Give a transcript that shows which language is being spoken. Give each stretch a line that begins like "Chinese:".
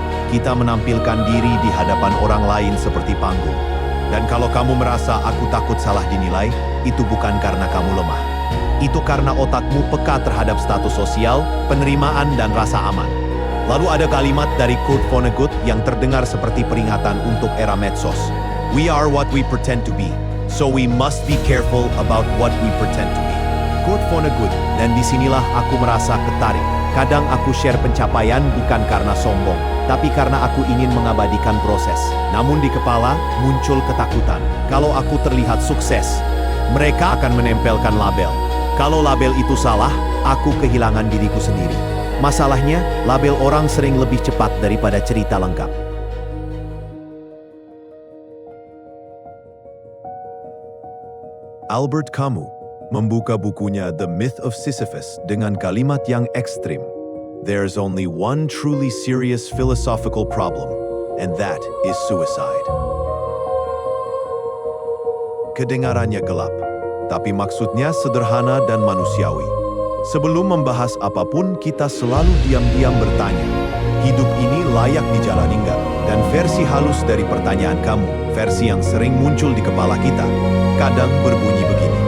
Indonesian: Kita menampilkan diri di hadapan orang lain seperti panggung. Dan kalau kamu merasa aku takut salah dinilai, itu bukan karena kamu lemah. Itu karena otakmu peka terhadap status sosial, penerimaan, dan rasa aman. Lalu ada kalimat dari Kurt Vonnegut yang terdengar seperti peringatan untuk era medsos.
English: We are what we pretend to be, so we must be careful about what we pretend to be.
Indonesian: Kurt Vonnegut, dan disinilah aku merasa tertarik. Kadang aku share pencapaian bukan karena sombong, tapi karena aku ingin mengabadikan proses. Namun di kepala muncul ketakutan. Kalau aku terlihat sukses, mereka akan menempelkan label. Kalau label itu salah, aku kehilangan diriku sendiri. Masalahnya, label orang sering lebih cepat daripada cerita lengkap. Albert Camus membuka bukunya The Myth of Sisyphus dengan kalimat yang ekstrim.
English: There's only one truly serious philosophical problem, and that is suicide.
Indonesian: Kedengarannya gelap, tapi maksudnya sederhana dan manusiawi. Sebelum membahas apapun, kita selalu diam-diam bertanya, hidup ini layak dijalani nggak? Dan versi halus dari pertanyaan kamu, versi yang sering muncul di kepala kita, kadang berbunyi begini.